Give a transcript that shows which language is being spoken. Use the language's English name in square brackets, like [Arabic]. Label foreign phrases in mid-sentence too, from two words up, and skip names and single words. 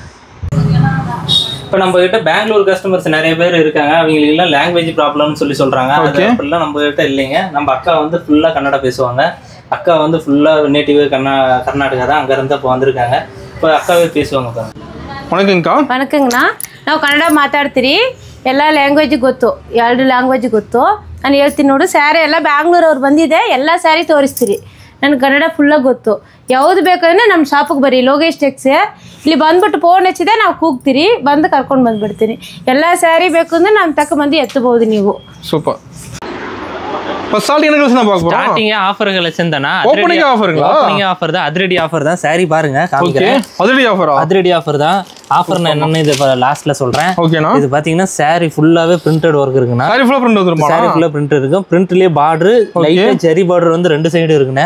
[Tamil] இப்போ நம்ம கிட்ட பெங்களூர் கஸ்டமர்ஸ் நிறைய பேர் இருக்காங்க. அவங்களுக்குலாம் [English] language problemnu [Tamil] சொல்கிறாங்க. அது அப்படிலாம் நம்ம கிட்ட இல்லைங்க. நம்ம அக்கா வந்து ஃபுல்லாக கன்னடா பேசுவாங்க. அக்கா வந்து ஃபுல்லாக நேட்டிவ் கர்நாடகா தான். அங்கேருந்து இப்போ வந்திருக்காங்க. இப்போ அக்காவே பேசுவாங்க. வணக்கங்கக்கா. [Kannada] ವಣಕಂಗಣ್ಣ. ನಾವು ಕನ್ನಡ ಮಾತಾಡ್ತೀರಿ. ಎಲ್ಲ ಲ್ಯಾಂಗ್ವೇಜ್ ಗೊತ್ತು. 2 ಲ್ಯಾಂಗ್ವೇಜ್ ಗೊತ್ತು. ನಾನು ಹೇಳ್ತೀನಿ ನೋಡು, ಸ್ಯಾರಿ ಎಲ್ಲ ಬ್ಯಾಂಗ್ಳೂರವ್ರು ಬಂದಿದೆ. ಎಲ್ಲ ಸ್ಯಾರಿ ತೋರಿಸ್ತೀರಿ. ನನಗೆ ಕನ್ನಡ ಫುಲ್ಲಾಗಿ ಗೊತ್ತು. ಯಾವುದು ಬೇಕಂದ್ರೆ ನಮ್ಮ ಶಾಪಿಗೆ ಬರ್ರಿ, ಲೋಗೇಶ್ ಟೆಕ್ಸ್. ಇಲ್ಲಿ ಬಂದ್ಬಿಟ್ಟು ಫೋನ್ ಹಚ್ಚಿದೆ, ನಾವು ಕೂಗ್ತೀರಿ, ಬಂದು ಕರ್ಕೊಂಡು ಬಂದುಬಿಡ್ತೀನಿ. ಎಲ್ಲ ಸ್ಯಾರಿ ಬೇಕು ಅಂದರೆ ನಮ್ಮ ತಕ್ಕ ಮಂದಿ ಎತ್ತಬಹುದು ನೀವು. ಸೂಪರ್. [Tamil] இப்போ [English] starting collection [Tamil] பார்க்க போறோம். [English] starting offer collection [Tamil] தானா? ஓப்பனிங் ஆஃபருங்களா? [English] opening offer [Tamil] தான், அதிரடி ஆஃபர் தான். சாரி பாருங்க காமிக்கிறேன். அதிரடி ஆஃபரா? அதிரடி ஆஃபர் தான். ஆஃபர்னா என்னன்னு இது லாஸ்ட்ல சொல்றேன். ஓகேனா? இது பாத்தீங்கன்னா சாரி ஃபுல்லாவே [English] printed work [Tamil] இருக்குனா. சாரி ஃபுல்லா பிரிண்ட் வந்துருமா? சாரி ஃபுல்லா பிரிண்ட் இருக்கும். பிரிண்ட்லயே பார்டர், லைட்டா ஜெரி பார்டர் வந்து ரெண்டு சைடு இருக்குனே.